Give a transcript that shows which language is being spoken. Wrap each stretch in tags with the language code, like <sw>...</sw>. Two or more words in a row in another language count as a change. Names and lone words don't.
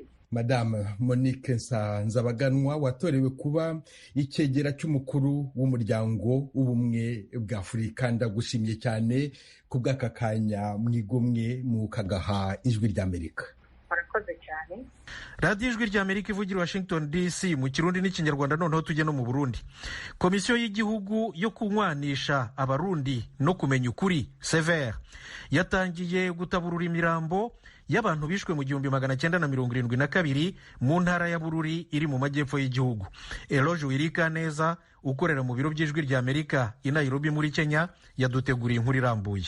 <rw>Madame Monique Nsanzabaganwa watorewe kuba icyegera cy'umukuru w'umuryango w'ubumwe bwa Afurika, ndagushimye cyane ku bw'aka kanya mwigomwe mu kagaha ijwi ry'Amerika. Murakoze cyane. radiyo ijwi ry'Amerika ivugira Washington DC mu Kirundi n'Ikinyarwanda. Noneho tujye no mu Burundi. Komisiyo y'igihugu yo kunywanisha abarundi no kumenya ukuri severe yatangiye gutaburura imirambo y'abantu bishwe mu 1972 mu ntara ya Bururi iri mu majyepfo y'igihugu. Eloge Wirikaneza ukorera mu biro by'ijwi ry'Amerika i Nairobi muri Kenya yaduteguriye inkuru irambuye.</rw>